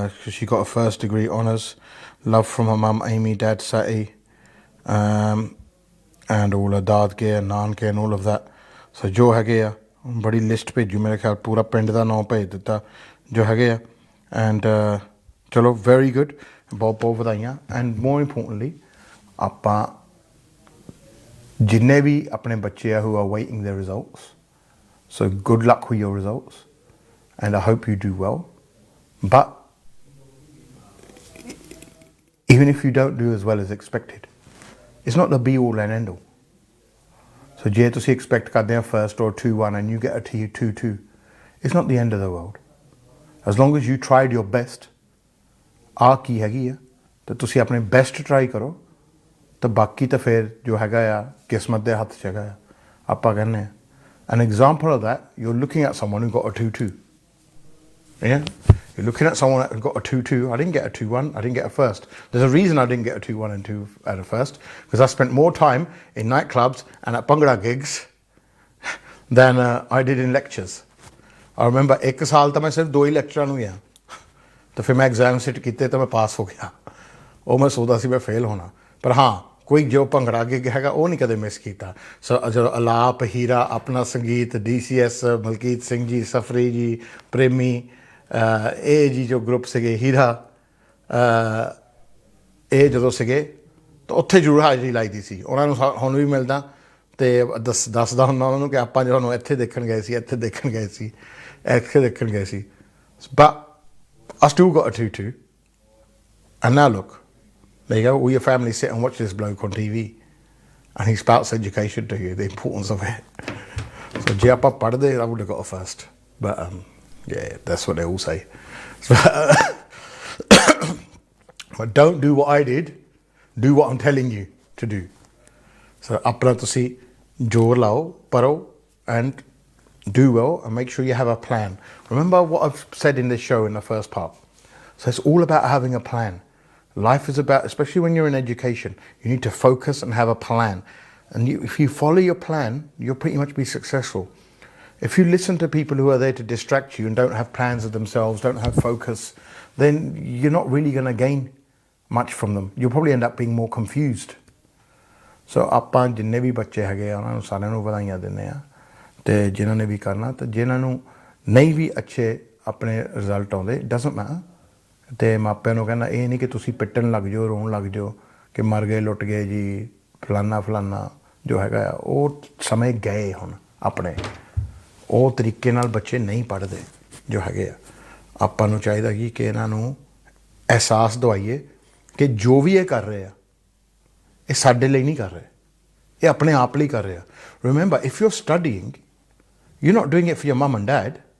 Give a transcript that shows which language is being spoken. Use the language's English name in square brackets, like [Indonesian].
[English] she got a first degree honours, love from her mum Amy, dad Sai, and all her [Punjabi] ਦਾਦਕੇ ਨਾਨਕੇ [English] And all of that। [Punjabi] ਸੋ ਜੋ ਹੈਗੇ ਆ ਬੜੀ ਲਿਸਟ ਭੇਜੂ, ਮੇਰੇ ਖਿਆਲ ਪੂਰਾ ਪਿੰਡ ਦਾ ਨਾਂ ਭੇਜ ਦਿੱਤਾ ਜੋ ਹੈਗੇ ਆ। [English] and ਚਲੋ very good, [Punjabi] ਬਹੁਤ ਬਹੁਤ ਵਧਾਈਆਂ। [English] and more importantly [Punjabi] ਆਪਾਂ ਜਿੰਨੇ ਵੀ ਆਪਣੇ ਬੱਚੇ ਆ [English] who are waiting their results, so good luck with your results and I hope you do well, but even if you don't do as well as expected, it's not the be all and end all. So [Punjabi] ਜੇ ਤੁਸੀਂ [English] expect [Punjabi] ਕਰਦੇ ਆ [English] first or 2-1 and you get a 2-2, it's not the end of the world as long as you tried your best। [Punjabi] ਆ ਕੀ ਹੈਗੀ ਆ ਤਾਂ ਤੁਸੀਂ ਆਪਣੇ ਬੈਸਟ ਟਰਾਈ ਕਰੋ, ਤਾਂ ਬਾਕੀ ਤਾਂ ਫਿਰ ਜੋ ਹੈਗਾ ਆ ਕਿਸਮਤ ਦੇ ਹੱਥ 'ਚ ਹੈਗਾ ਆ। ਆਪਾਂ ਕਹਿੰਦੇ ਆ [English] an example of that, you're looking at someone who got a 2-2, yeah, you're looking at someone who got a 2-2. I didn't get a 2-1, I didn't get a first. There's a reason I didn't get a 2-1 and 2 at a first, because I spent more time in nightclubs and at Bhangra gigs than I did in lectures. I remember [Punjabi] ਇੱਕ ਸਾਲ ਤਾਂ ਮੈਂ ਸਿਰਫ 2 ਹੀ ਲੈਕਚਰਾਂ ਨੂੰ ਗਿਆ, ਤਾਂ ਫਿਰ ਮੈਂ ਐਗਜ਼ਾਮ ਸਿਟ ਕੀਤੇ ਤਾਂ ਮੈਂ ਪਾਸ ਹੋ ਗਿਆ। ਉਹ ਮੈਂ ਸੋਚਦਾ ਸੀ ਮੈਂ ਫੇਲ ਹੋਣਾ, ਪਰ ਹਾਂ ਕੋਈ ਜੋ ਭੰਗੜਾ ਗਿੱਗ ਹੈਗਾ ਉਹ ਨਹੀਂ ਕਦੇ ਮਿਸ ਕੀਤਾ। ਸੋ ਜਦੋਂ ਅਲਾਪ, ਹੀਰਾ, ਆਪਣਾ ਸੰਗੀਤ, DCS, ਮਲਕੀਤ ਸਿੰਘ ਜੀ, ਸਫਰੀ ਜੀ, ਪ੍ਰੇਮੀ, ਇਹ ਜੀ ਜੋ ਗਰੁੱਪ ਸੀਗੇ, ਹੀਰਾ, ਇਹ ਜਦੋਂ ਸੀਗੇ ਤਾਂ ਉੱਥੇ ਜ਼ਰੂਰ ਹਾਜ਼ਰੀ ਲਾਈਦੀ ਸੀ। ਉਹਨਾਂ ਨੂੰ ਹੁਣ ਵੀ ਮਿਲਦਾ ਅਤੇ ਦੱਸਦਾ ਹੁੰਦਾ ਉਹਨਾਂ ਨੂੰ ਕਿ ਆਪਾਂ ਜਦੋਂ ਇੱਥੇ ਦੇਖਣ ਗਏ ਸੀ, ਇੱਥੇ ਦੇਖਣ ਗਏ ਸੀ, ਇੱਥੇ ਦੇਖਣ ਗਏ ਸੀ। [English] But I still got a tutu. And now look, there you go, all your family sit and watch this bloke on TV and he spouts education to you, the importance of it. [Punjabi] So je aapa padde, [English] I would have got a first. But yeah, that's what they all say. But don't do what I did, do what I'm telling you to do. [Punjabi] So apna tusi jor lao, paro, [English] and do well, and make sure you have a plan. Remember what I've said in this show in the first part. So it's all about having a plan. Life is about, especially when you're in education, you need to focus and have a plan. And if you follow your plan, you'll pretty much be successful. If you listen to people who are there to distract you and don't have plans of themselves, don't have focus, then you're not really going to gain much from them. You'll probably end up being more confused. [Punjabi] So ਆਪਾਂ ਜਿੰਨੇ ਵੀ ਬੱਚੇ ਹੈਗੇ ਆ ਉਹਨਾਂ ਨੂੰ ਸਾਰਿਆਂ ਨੂੰ ਵਧਾਈਆਂ ਦਿੰਦੇ ਆ, ਅਤੇ ਜਿਨ੍ਹਾਂ ਨੇ ਵੀ ਕਰਨਾ, ਅਤੇ ਜਿਨ੍ਹਾਂ ਨੂੰ ਨਹੀਂ ਵੀ ਅੱਛੇ ਆਪਣੇ ਰਿਜ਼ਲਟ ਆਉਂਦੇ, [English] Doesn't matter. [Punjabi] ਅਤੇ ਮਾਪਿਆਂ ਨੂੰ ਕਹਿੰਦਾ ਇਹ ਨਹੀਂ ਕਿ ਤੁਸੀਂ ਪਿੱਟਣ ਲੱਗ ਜਾਓ, ਰੋਣ ਲੱਗ ਜਾਓ ਕਿ ਮਰ ਗਏ, ਲੁੱਟ ਗਏ ਜੀ, ਫਲਾਨਾ ਜੋ ਹੈਗਾ ਆ, ਉਹ ਸਮੇਂ ਗਏ ਹੁਣ ਆਪਣੇ। ਉਹ ਤਰੀਕੇ ਨਾਲ ਬੱਚੇ ਨਹੀਂ ਪੜ੍ਹਦੇ ਜੋ ਹੈਗੇ ਆ। ਆਪਾਂ ਨੂੰ ਚਾਹੀਦਾ ਕਿ ਇਹਨਾਂ ਨੂੰ ਅਹਿਸਾਸ ਦਵਾਈਏ ਕਿ ਜੋ ਵੀ ਇਹ ਕਰ ਰਹੇ ਆ, ਇਹ ਸਾਡੇ ਲਈ ਨਹੀਂ ਕਰ ਰਹੇ, ਇਹ ਆਪਣੇ ਆਪ ਲਈ ਕਰ ਰਹੇ ਆ। [English] Remember, if you are studying, you're not doing it for your mum and dad.